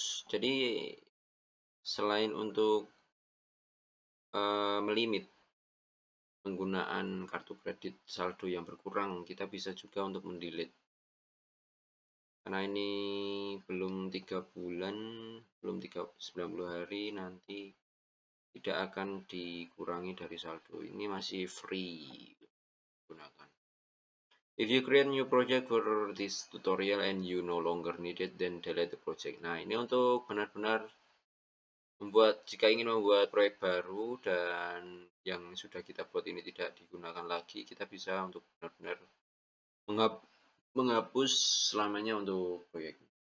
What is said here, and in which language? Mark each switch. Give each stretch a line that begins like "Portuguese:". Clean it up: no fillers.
Indonesian: Jadi selain untuk melimit penggunaan kartu kredit saldo yang berkurang, kita bisa juga untuk mendelete. Karena ini belum 3 bulan, belum 90 hari, nanti tidak akan dikurangi dari saldo. Ini masih free gunakan.
English: If you create new project for this tutorial and you no longer need it, then delete the project.
Indonesian: Nah, ini untuk benar-benar jika ingin membuat proyek baru dan yang sudah kita buat ini tidak digunakan lagi, kita bisa untuk benar-benar menghapus selamanya untuk proyek.